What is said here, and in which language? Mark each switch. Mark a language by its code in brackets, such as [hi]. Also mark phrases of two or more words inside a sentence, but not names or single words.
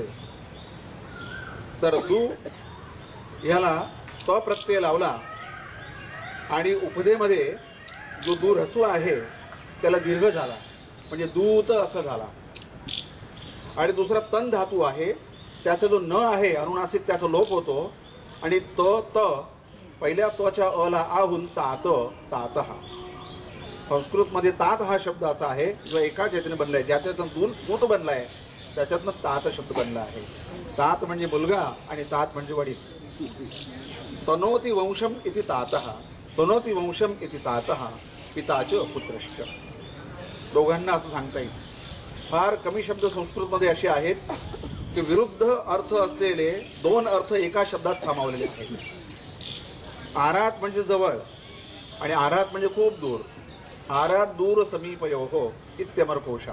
[mr] तर दू ह्याला त प्रत्यय लावला आणि उपदेमध्ये जो दू ह्रस्व आहे त्याला दीर्घ झाला, म्हणजे दूत असं झाला. आणि दुसरा तन धातू आहे, त्याचा जो न आहे अनुनासिक त्याचा लोप होतो आणि त पहिल्या तच्या अला आहून तात तातः. संस्कृतमध्ये तात हा शब्द असा आहे जो एकाच याच्याने बनला आहे, ज्याच्यातून दूत बनला आहे त्याच्यातनं तात शब्द बनला आहे. तात म्हणजे मुलगा आणि तात म्हणजे वडील. [sa] तनोति वंशम इति तातः, तनोति वंशम इति तातः पिताच पुत्रश्च. [mr] दोघांना असं सांगता येईल. फार कमी शब्द संस्कृतमध्ये असे आहेत की विरुद्ध अर्थ असलेले 2 अर्थ एका शब्दात सामावलेले आहेत. आरात म्हणजे जवळ आणि आरात म्हणजे खूप दूर. [sa] आरात दूर समीपयोः इत्यमरकोशः.